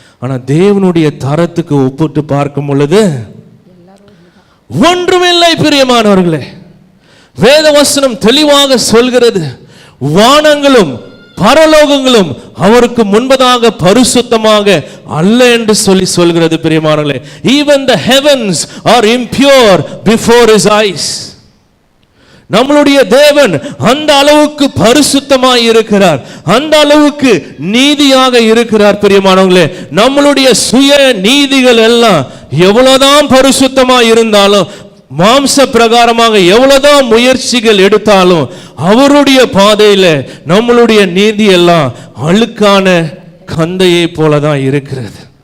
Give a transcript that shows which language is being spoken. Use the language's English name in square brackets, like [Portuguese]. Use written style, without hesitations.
[Tamil] ஆனா தேவனுடைய தரத்துக்கு ஒப்பிட்டு பார்க்கும் பொழுது ஒன்றுமில்லை பிரியமானவர்களே. வேத வசனம் தெளிவாக சொல்கிறது, வானங்களும் பரலோகங்களும் அவருக்கு முன்பதாக பரிசுத்தமாக அல்ல என்று சொல்கிறது பிரியமானவர்களே. [English] Even the heavens are impure before his eyes. [Tamil] நம்மளுடைய தேவன் அந்த அளவுக்கு பரிசுத்தமாய் இருக்கிறார், அந்த அளவுக்கு நீதியாக இருக்கிறார் பிரியமானவர்களே. நம்மளுடைய சுய நீதிகள் எல்லாம் எவ்வளவுதான் பரிசுத்தமாய் இருந்தாலும், மாம்ச பிரகாரமாக எவ்வளவுதான் முயற்சிகள் எடுத்தாலும், அவருடைய பாதையில நம்மளுடைய நீதி எல்லாம் அழுக்கான கந்தையை போலதான் இருக்கிறது.